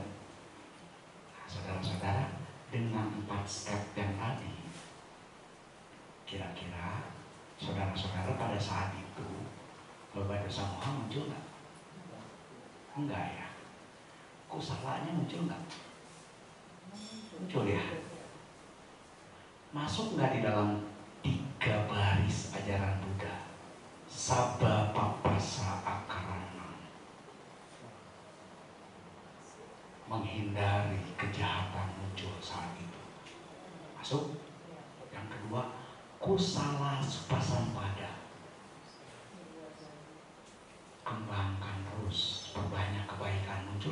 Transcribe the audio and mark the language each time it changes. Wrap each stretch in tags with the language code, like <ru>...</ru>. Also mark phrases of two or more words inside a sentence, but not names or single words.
<id>Nah, saudara-saudara, dengan 4 step yang tadi, kira-kira saudara-saudara pada saat itu</id> <pi>loba dosa moha</pi> <id>muncul nggak? Enggak ya. Kusalanya muncul nggak? Muncul ya. Masuk nggak di dalam 3 baris ajaran Buddha?</id> <pi>Sabba papasa akarana,</pi> <id>menghindari kejahatan muncul saat itu. Masuk. Yang kedua,</id> <pi>kusala supasampada,</pi> <id>kembangkan terus, perbanyak kebaikan muncul.</id>